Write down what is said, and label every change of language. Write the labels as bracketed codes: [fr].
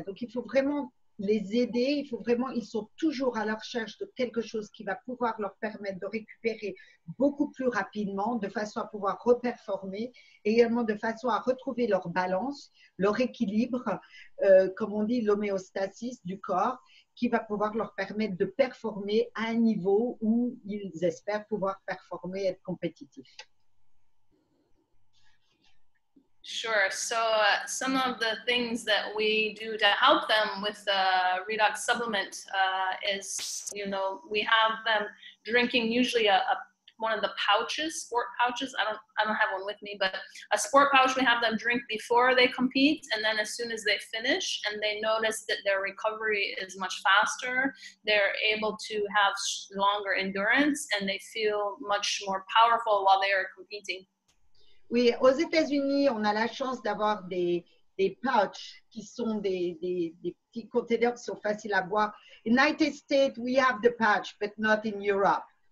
[fr] Donc, il faut vraiment les aider, ils sont toujours à la recherche de quelque chose qui va pouvoir leur permettre de récupérer beaucoup plus rapidement, de façon à pouvoir reperformer, et également de façon à retrouver leur balance, leur équilibre, comme on dit, l'homéostasis du corps, qui va pouvoir leur permettre de performer à un niveau où ils espèrent pouvoir performer et être compétitifs. [en] Sure. So some of the things that we do to help them with redox supplement is, we have them drinking usually one of the pouches, sport pouches. I don't have one with me, but a sport pouch we have them drink before they compete, and then as soon as they finish and they notice that their recovery is much faster, they're able to have longer endurance and they feel much more powerful while they are competing. [fr] Oui, aux États-Unis, on a la chance d'avoir des pouches qui sont des petits containers qui sont faciles à boire. [en] In United States, we have the pouch, but not in Europe.